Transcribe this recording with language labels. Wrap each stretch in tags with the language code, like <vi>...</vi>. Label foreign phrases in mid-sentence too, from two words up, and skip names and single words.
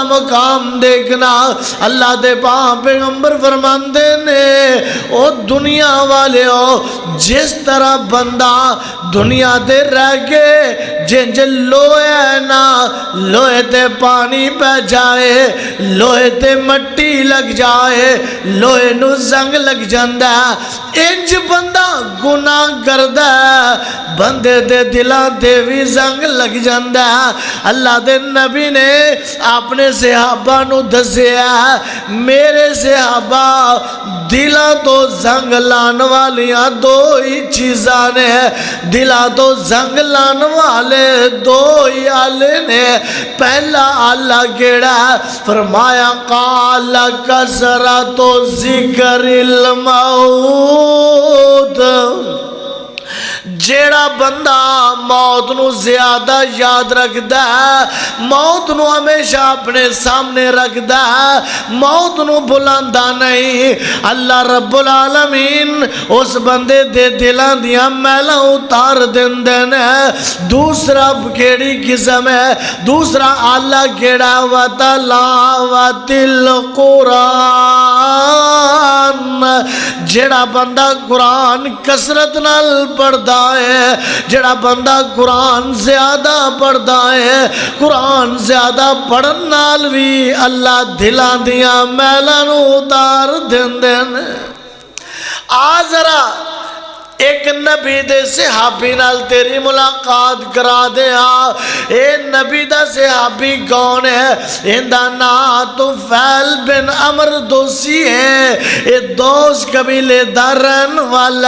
<pa>مقام دیکھنا اللہ دے پاک پیغمبر فرماندے نے او دنیا والے ہو جس طرح بندہ دنیا دے رہ کے جنج لوہے نا لوہے تے پانی پہ جائے لوہے تے مٹی لگ جائے لوہے نو زنگ لگ جاندہ انج بندہ گناہ کردہ بندے دے دلان دے بھی زنگ لگ جاندہ اللہ دے نبی نے اپنے صحابہ نو دسیا میرے صحابہ دلان تو زنگ لان والیاں 2 ہی چیزاں نے دلان تو زنگ لان والے 2 ہی آلے نے پہلا اللہ کیڑا فرمایا</pa> <ar>قال کثرت ذکر</ar> <pa>الموت جیڑا بندہ موت نو زیادہ یاد رکھدا ہے موت نو ہمیشہ اپنے سامنے رکھدا ہے موت نو بلاندا نہیں اللہ رب العالمین اس بندے دے دلان دیاں میلاں اتار دیندے نے دوسرا کیڑی قسم ہے دوسرا اللہ کیڑا</pa> <ar>وتلاوت القرآن</ar> <pa>جیڑا بندہ قرآن کثرت نال پڑھدا ہے جڑا بندہ قرآن زیادہ پڑھدا ہے قرآن زیادہ پڑھن نال بھی اللہ دلان دیاں میلاں نو اتار دیندے نے آ ذرا ایک نبی دے صحابی نال تیری ملاقات کرا دیا اے نبی دا صحابی کون ہے اندہ نا طفیل بن عمر دوسی ہے اے دوس قبیلے دا رہن والا</pa>